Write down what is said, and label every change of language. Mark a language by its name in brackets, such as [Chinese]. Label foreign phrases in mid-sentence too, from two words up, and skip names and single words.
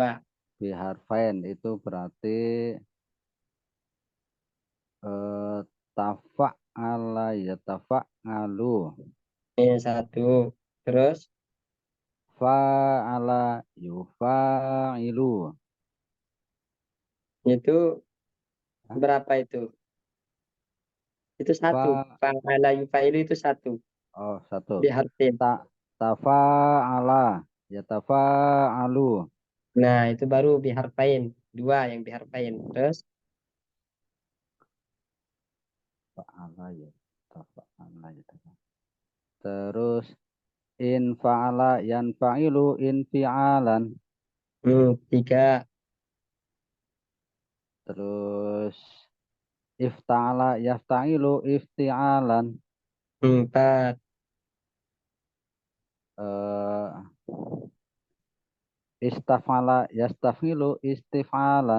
[Arabic] بحرفين [Indonesian] itu berarti [Arabic] تفاعل يتفاعل. [Indonesian] Ini 1. Terus [Arabic] فاعل يفاعل. [Indonesian] itu Hah? berapa itu? Itu 1. [Arabic] Fa فاعل يفاعل itu 1. [Indonesian] oh satu. [Arabic] Biharfin. Ta تفاعل يتفاعل. [Indonesian] Nah, itu baru biharpain. 2 yang biharpain. Terus [Arabic] فاعل يتفاعل يتفاعل. Terus انفعل ينفعل انفعالا. [Indonesian] 3. [Arabic] Terus افتعل يفتعل افتعالا. [Indonesian] 4. [Arabic] Eh, استفعل يستفعل استفعالا.